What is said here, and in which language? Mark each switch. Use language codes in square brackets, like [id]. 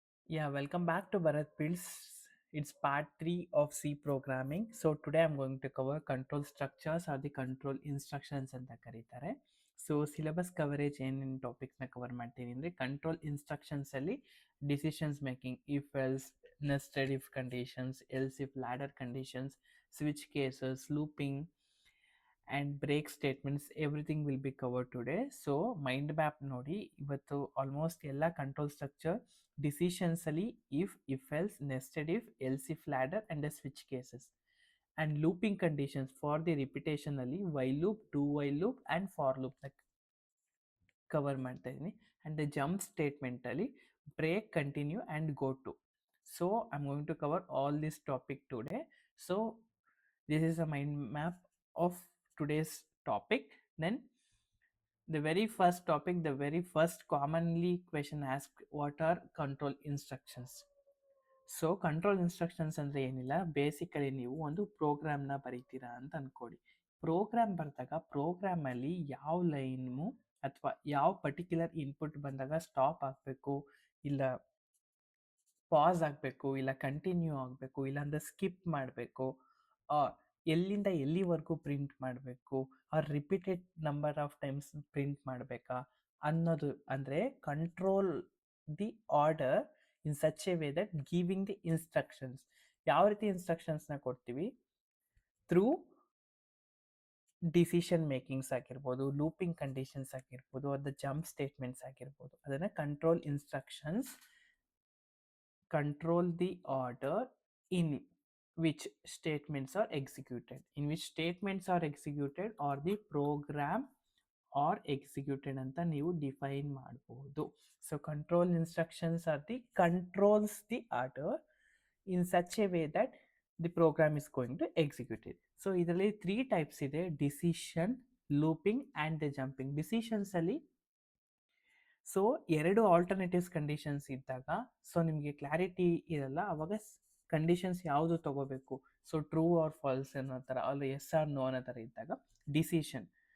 [en] Yeah, welcome back to Bharat Builds. It's part 3 of C programming. So today I'm going to cover control structures or the control instructions [kn] ಅಂತ ಕರೀತಾರೆ. So syllabus coverage ಏನೇನು ಟಾಪಿಕ್ಸ್ನ cover ಮಾಡ್ತೀನಿ ಅಂದರೆ control ಇನ್ಸ್ಟ್ರಕ್ಷನ್ಸಲ್ಲಿ decisions making, if else, nested if conditions, else if ladder conditions, switch cases, looping and break statements [en] Everything will be cover today. [kn] So mind map ನೋಡಿ, ಇವತ್ತು almost ಎಲ್ಲ control structure ಡಿಸಿಷನ್ಸಲ್ಲಿ if else, nested if, else if ladder and the switch cases and looping conditions for the ರಿಪಿಟೇಷನಲ್ಲಿ while loop, do while loop and for ಲೂಪ್ನ cover ಮಾಡ್ತಾ ಇದ್ದೀನಿ. [en] And the jump ಸ್ಟೇಟ್ಮೆಂಟಲ್ಲಿ break, continue and go to. So I am going to cover all this topic today. So this is a mind map of today's topic. Then the very first topic, the very first commonly question asked, what are control instructions? [kn] So control instructions ಅಂದರೆ ಏನಿಲ್ಲ, basically ನೀವು ಒಂದು ಪ್ರೋಗ್ರಾಮ್ನ ಬರೀತೀರಾ ಅಂತ ಅಂದ್ಕೊಳ್ಳಿ. Program ಬರೆದಾಗ ಪ್ರೋಗ್ರಾಮಲ್ಲಿ ಯಾವ line ಅಥವಾ ಯಾವ ಪರ್ಟಿಕ್ಯುಲರ್ ಇನ್ಪುಟ್ ಬಂದಾಗ ಸ್ಟಾಪ್ ಆಗಬೇಕು, ಇಲ್ಲ ಪಾಸ್ ಆಗಬೇಕು, ಇಲ್ಲ ಕಂಟಿನ್ಯೂ ಆಗಬೇಕು, ಇಲ್ಲಾಂದರೆ ಸ್ಕಿಪ್ ಮಾಡಬೇಕು, ಎಲ್ಲಿಂದ ಎಲ್ಲಿವರೆಗೂ ಪ್ರಿಂಟ್ ಮಾಡಬೇಕು, repeated number of times print ಮಾಡಬೇಕಾ ಅನ್ನೋದು. [en] ಅಂದರೆ control the order in such a way that giving the instructions. [kn] ಯಾವ ರೀತಿ ಇನ್ಸ್ಟ್ರಕ್ಷನ್ಸ್ನ ಕೊಡ್ತೀವಿ? ಥ್ರೂ ಡಿಸಿಷನ್ ಮೇಕಿಂಗ್ಸ್ ಆಗಿರ್ಬೋದು, ಲೂಪಿಂಗ್ ಕಂಡೀಷನ್ಸ್ ಆಗಿರ್ಬೋದು, ಅದು ಜಂಪ್ ಸ್ಟೇಟ್ಮೆಂಟ್ಸ್ ಆಗಿರ್ಬೋದು, ಅದನ್ನು control instructions. [en] Control the order in which statements are executed. In which statements are executed or the program or executed [kn] ಅಂತ ನೀವು ಡಿಫೈನ್ ಮಾಡ್ಬೋದು. [en] So control instructions are the controls the order in such a way that the program is going to executed. [kn] So ಇದರಲ್ಲಿ 3 types ಇದೆ: decision, looping and the jumping. ಡಿಸಿಷನ್ಸಲ್ಲಿ so 2 alternatives conditions ಇದ್ದಾಗ, so ನಿಮಗೆ clarity ಇರಲ್ಲ, ಅವಾಗ conditions ಯಾವುದು ತಗೋಬೇಕು, so true or false ಅನ್ನೋ ಥರ, ಅಲ್ಲ ಎಸ್ ಆರ್ ನೋ ಅನ್ನೋ ಥರ ಇದ್ದಾಗ ಡಿಸಿಷನ್.